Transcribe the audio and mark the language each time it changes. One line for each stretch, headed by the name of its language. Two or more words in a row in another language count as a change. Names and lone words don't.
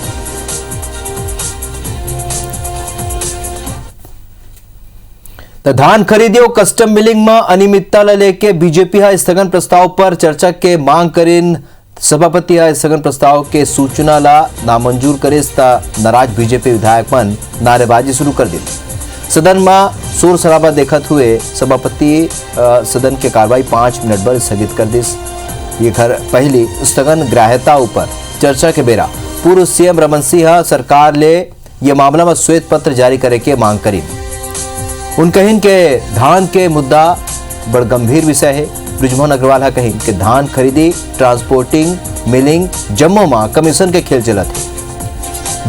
Chhattisgarhi: धान खरीदी और कस्टम मिलिंग में अनियमितता लेके बीजेपी स्थगन प्रस्ताव पर चर्चा के मांग करें। सभापति स्थगन प्रस्ताव के सूचना ला नामंजूर करे नाराज बीजेपी विधायक मन नारेबाजी शुरू कर दी। सदन में शोर शराबा देखते हुए सभापति सदन के कार्रवाई 5 मिनट पर स्थगित कर दी। ये घर पहली स्थगन ग्राह्यता ऊपर चर्चा के बेरा पूर्व सीएम रमन सिंह सरकार ले ये मामला में श्वेत पत्र जारी करे के मांग करी। उन कहिन के धान के मुद्दा बड़ गंभीर विषय है। ब्रिजमोहन अग्रवाल कहिन के धान खरीदी, ट्रांसपोर्टिंग, मिलिंग जम्मू में कमीशन के खेल चलत है।